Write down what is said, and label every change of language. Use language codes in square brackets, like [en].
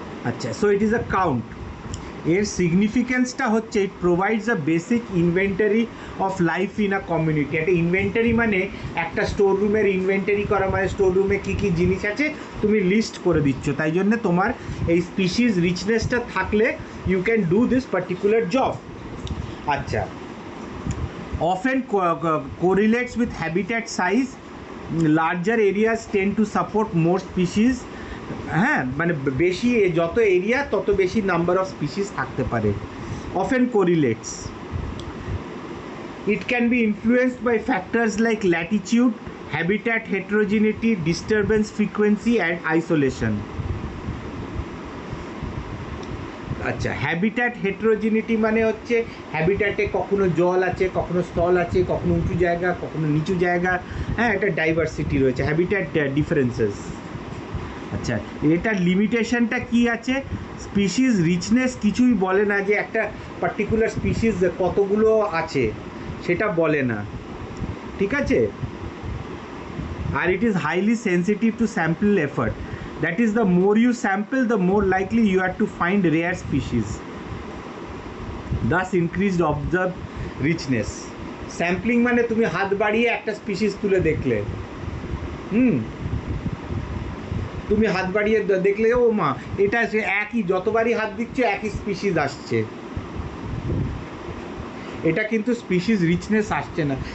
[en] আচ্ছা, so it is a count. [bn] এর সিগনিফিকেন্সটা হচ্ছে [en] It provides a basic inventory of life in a community. [bn] একটা inventory মানে একটা স্টোর রুমের ইনভেন্টারি করা, মানে স্টোর রুমে কী কী জিনিস আছে তুমি লিস্ট করে দিচ্ছ, তাই জন্য তোমার এই স্পিসিস রিচনেসটা থাকলে [en] You can do this particular job. আচ্ছা, often correlates with habitat size, larger areas tend to support more species। [bn] হ্যাঁ, মানে বেশি যত এরিয়া তত বেশি নাম্বার অফ স্পিসিস থাকতে পারে। [en] often correlates, it can be influenced by factors like latitude, habitat heterogeneity, disturbance frequency and isolation। [bn] আচ্ছা, habitat হেটেরোজেনিটি মানে হচ্ছে হ্যাবিট্যাটে কখনো জল আছে, কখনো স্থল আছে, কখনো উঁচু জায়গা, কখনো নিচু জায়গা। হ্যাঁ, একটা ডাইভার্সিটি রয়েছে, হ্যাবিট্যাট ডিফারেন্সেস। আচ্ছা, এটার লিমিটেশনটা কি আছে? স্পিসিস রিচনেস কিছুই বলে না যে একটা পার্টিকুলার স্পিসিস কতগুলো আছে, সেটা বলে না, ঠিক আছে। আর [en] It is highly sensitive to sample effort. That is, the more you sample, the more likely you are to find rare species. Thus increased observed richness. [bn] Sampling মানে তুমি হাত বাড়িয়ে একটা স্পিসিস তুলে দেখলে, তুমি হাত বাড়িয়ে দেখলে ও মা এটা সে একই, যতবারই হাত দিচ্ছে একই স্পিসিস আসছে, এটা কিন্তু স্পিসিস রিচনেস আসছে না।